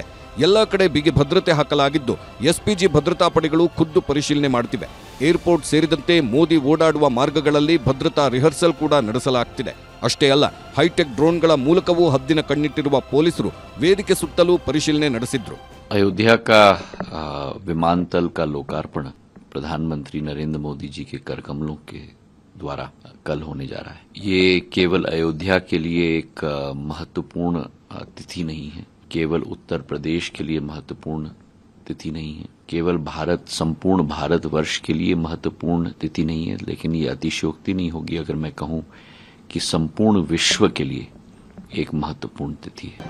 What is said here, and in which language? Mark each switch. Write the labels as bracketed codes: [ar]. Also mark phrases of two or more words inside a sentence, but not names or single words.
[kn] ಎಲ್ಲ ಕಡೆ ಬಿಗಿ ಭದ್ರತೆ ಹಾಕಲಾಗಿದ್ದು ಎಸ್ಪಿಜಿ ಭದ್ರತಾ ಪಡೆಗಳು ಖುದ್ದು ಪರಿಶೀಲನೆ ಮಾಡುತ್ತಿವೆ. ಏರ್ಪೋರ್ಟ್ ಸೇರಿದಂತೆ ಮೋದಿ ಓಡಾಡುವ ಮಾರ್ಗಗಳಲ್ಲಿ ಭದ್ರತಾ ರಿಹರ್ಸಲ್ ಕೂಡ ನಡೆಸಲಾಗ್ತಿದೆ. ಅಷ್ಟೇ ಅಲ್ಲ, ಹೈಟೆಕ್ ಡ್ರೋನ್ಗಳ ಮೂಲಕವೂ ಹದ್ದಿನ ಕಣ್ಣಿಟ್ಟಿರುವ ಪೊಲೀಸರು ವೇದಿಕೆ ಸುತ್ತಲೂ ಪರಿಶೀಲನೆ ನಡೆಸಿದ್ರು. [hi] अयोध्या का विमानतल का लोकार्पण प्रधानमंत्री नरेंद्र मोदी जी के कर कमलों के द्वारा कल होने जा रहा है. ये केवल अयोध्या के लिए एक महत्वपूर्ण तिथि नहीं है, केवल उत्तर प्रदेश के लिए महत्वपूर्ण तिथि नहीं है, केवल संपूर्ण भारतवर्ष के लिए महत्वपूर्ण तिथि नहीं है, लेकिन ये अतिशयोक्ति नहीं होगी अगर मैं कहूं कि संपूर्ण विश्व के लिए एक महत्वपूर्ण तिथि है।